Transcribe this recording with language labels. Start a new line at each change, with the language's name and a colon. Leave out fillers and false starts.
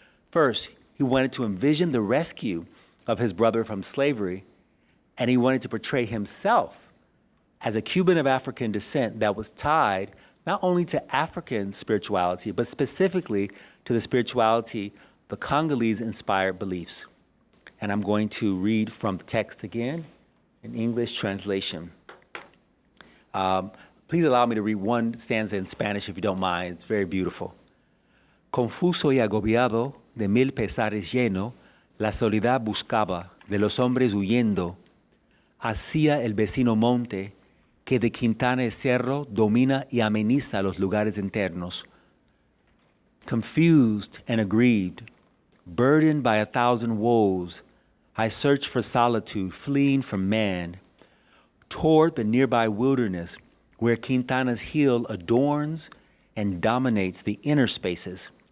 English: First, he wanted to envision the rescue of his brother from slavery, and he wanted to portray himself as a Cuban of African descent that was tied not only to African spirituality, but specifically to the spirituality, the Congolese-inspired beliefs. And I'm going to read from the text again in English translation. Please allow me to read one stanza in Spanish if you don't mind. It's very beautiful.
Spanish: Confuso y agobiado, de mil pesares lleno, la soledad buscaba, de los hombres huyendo, hacia el vecino monte, que de Quintana y Cerro domina y ameniza los lugares internos.
English: Confused and aggrieved, burdened by 1,000 woes, I search for solitude, fleeing from man, toward the nearby wilderness where Quintana's hill adorns and dominates the inner spaces.